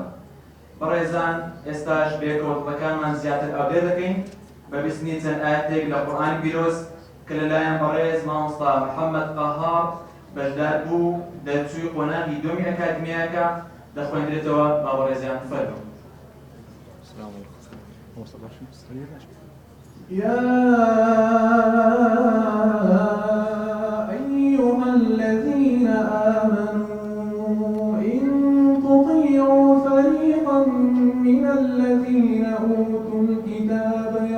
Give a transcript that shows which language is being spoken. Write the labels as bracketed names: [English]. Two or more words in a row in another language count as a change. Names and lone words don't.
[Central Kurdish] بەڕێزان، ئێستاش بێکەوتبەکانمان زیاتر ئاودێ دەکەین بە بیستنی چەند ئاەتێک لە قورئانی پیرۆز کە لەلایەن بەڕێز مامۆستا محەممەد قاهار بەشدار بوو دەرچووی قۆناغی دووەمی ئەکادیمیاکە دەخوێندرێتەوە. با بەڕێزیان فەرموو. [Arabic] يا أيها الذين آمنوا إن تطيعوا فريقا من الذين أوتوا الكتاب